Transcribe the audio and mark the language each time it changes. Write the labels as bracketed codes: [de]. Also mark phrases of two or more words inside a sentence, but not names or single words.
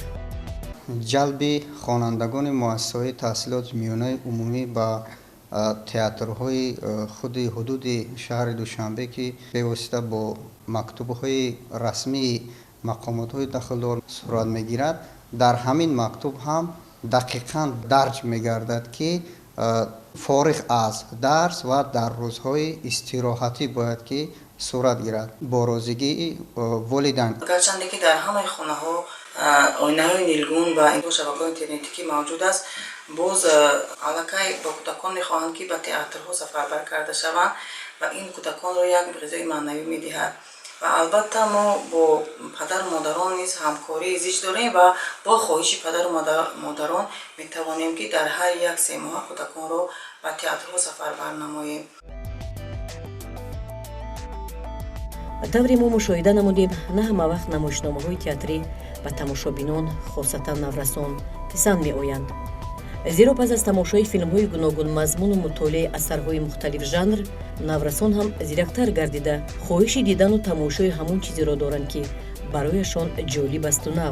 [tg] ҷалби хонандагони муассисаҳои таҳсилоти миёнаи умумӣ ба театрҳои худи ҳудуди шаҳри душанбе ки бевосита бо мактубҳои расмии мақомотҳои дахлдор сурат мегирад, дар ҳамин мактуб ҳам [fa] دقیقاً درج می‌گردد که فارغ از درس و در روزهای استراحتی باید که صورت گیرد با راضیگی والدین. گرچند که در همه خانه‌ها آینه‌های نیلگون و این شبکه‌های اینترنتی که موجود است، باز علاقه با کودکان می‌خواهند که به تئاترها سفربر کرده شوند و این کودکان را یک غذای معنوی می‌دهد. و البته ما با پدر و مادران نیز همکاری زیست داریم و با خواهش پدر و مادران می‌توانیم که در هر یک 3 ماه کودکان را به تئاترها سفربر نماییم. [tg] тавре мо мушоҳида намудем на ҳама вақт намоишномаҳои театрӣ ба тамошобинон хосатан наврасон писанд меоянд. зеро пас аз тамошои филмҳои гуногун мазмуну мутолиаи асарҳои мухталиф жанр, наврасон ҳам зирактар гардида хоҳиши дидану тамошои ҳамон чизеро доранд ки барояшон ҷолиб асту нав.